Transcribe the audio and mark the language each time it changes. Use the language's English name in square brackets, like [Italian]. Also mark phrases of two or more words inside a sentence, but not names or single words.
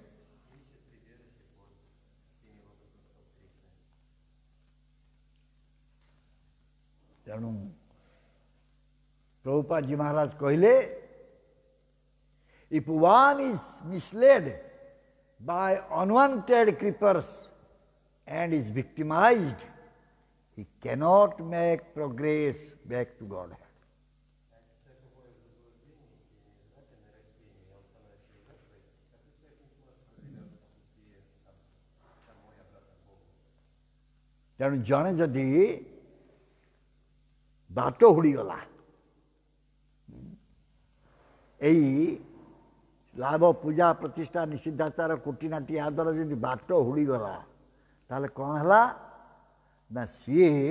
[Odia] ତେଣୁ Prabhupada Maharaj କହିଲେ, [English] if one is misled by unwanted creepers and is victimized, he cannot make progress back to Godhead. [Odia] ତେଣୁ ଜଣେ ଯଦି ବାଟ ହୁଡ଼ିଗଲା ଏଇ ଲାଭ ପୂଜା ପ୍ରତିଷ୍ଠା ନିଷିଦ୍ଧାଚାର କୁଟିନାଟି ଆଦର ଯଦି ବାଟ ହୁଡ଼ିଗଲା ତାହେଲେ କ'ଣ ହେଲା ନା ସିଏ